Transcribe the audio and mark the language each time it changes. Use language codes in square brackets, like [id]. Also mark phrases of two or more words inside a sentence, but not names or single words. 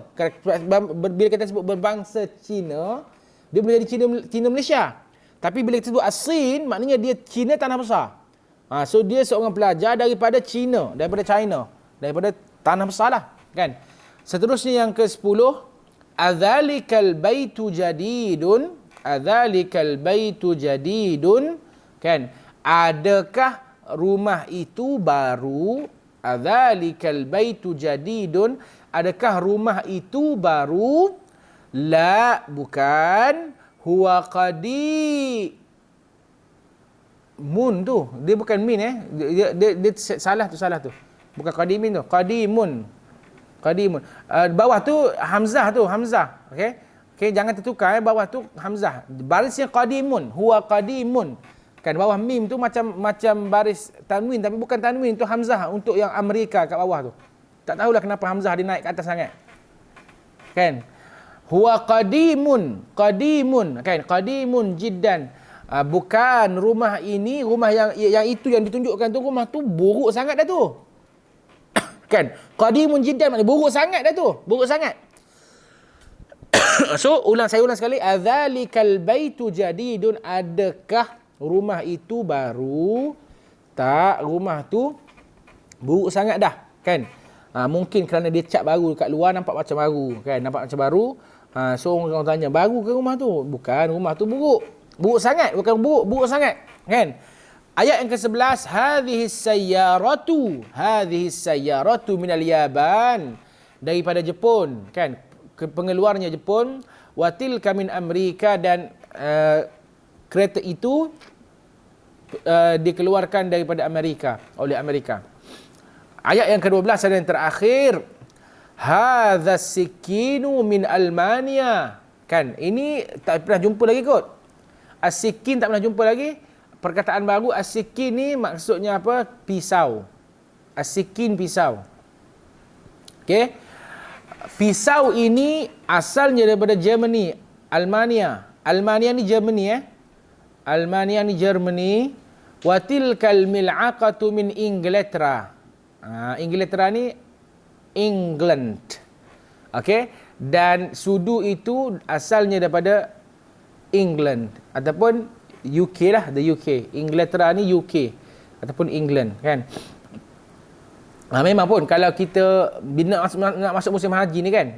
[ms] Bila kita sebut berbangsa Cina, dia boleh jadi Cina Malaysia. Tapi bila kita sebut As-Sin, maknanya dia Cina tanah besar. So dia seorang pelajar daripada China, daripada tanah besar lah. Kan? Seterusnya yang ke-10, [ar] أذلك البيت جديد, [ms] kan? Adakah rumah itu baru? [ar] أذلك البيت جديد, [ms] adakah rumah itu baru? La, bukan. [ar] هو قديم [ms] tu. Dia bukan min dia salah tu. Bukan qadimin tu. Qadimun. Bawah tu hamzah. Okey, jangan tertukar bawah tu hamzah. Barisnya qadimun, [ar] هو قديم. [ms] Kan bawah mim tu macam baris tanwin, tapi bukan tanwin, tu hamzah untuk yang Amerika kat bawah tu. Tak tahulah kenapa hamzah dia naik ke atas sangat. Kan? [ar] هو قديم, kan? قديم جدا. [ms] Bukan rumah ini, rumah yang itu yang ditunjukkan tu, rumah tu buruk sangat dah tu. Kan? [ar] قديم جدا [ms] maknanya buruk sangat dah tu, buruk sangat. So saya ulang sekali, [ar] أذلك البيت جديد, [ms] adakah rumah itu baru? Tak, rumah tu buruk sangat dah, kan? Mungkin kerana dia cat baru kat luar nampak macam baru, kan? Nampak macam baru. So orang tanya, baru ke rumah tu? Bukan, rumah tu buruk. Buruk sangat, bukan buruk, buruk sangat, kan? Ayat yang ke-11, [ar] هذه سيارة من اليابان, [ms] daripada Jepun, kan? Pengeluarnya Jepun, [ar] وتلك من أمريكا, [ms] dan kereta itu dikeluarkan daripada Amerika, oleh Amerika. Ayat yang ke-12 dan yang terakhir, [ar] هذا سكين من ألمانيا, [ms] kan? Ini tak pernah jumpa lagi kot. As-sikin tak pernah jumpa lagi. Perkataan baru as-sikin ni maksudnya apa? Pisau. As-sikin pisau. Okey. Pisau ini asalnya daripada Germany, Almania. Almania ni Germany Almania ni Germany. [ar] وتلك الملعقة من إنجلترا. [ms] Inglaterra ni England. Okey. Dan sudu itu asalnya daripada England ataupun UK lah, [en] the UK. [ms] Inglaterra ni UK ataupun England, kan? Memang pun kalau kita nak masuk musim haji ni, kan?